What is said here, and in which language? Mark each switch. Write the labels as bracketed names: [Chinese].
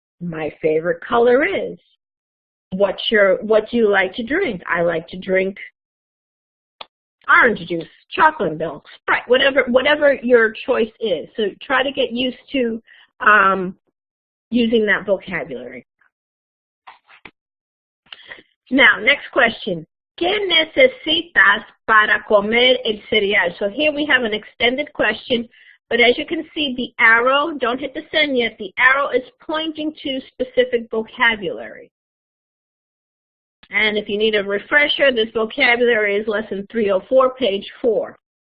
[English] My favorite color is. What do you like to drink? I like to drink orange juice, chocolate milk, Sprite, whatever your choice is. So try to get used to using that vocabulary. Now, next question. [Spanish] ¿Qué necesitas para comer el cereal? [English] So here we have an extended question, but as you can see, the arrow, don't hit the send yet, the arrow is pointing to specific vocabulary. And if you need a refresher, this vocabulary is lesson 304, page 4.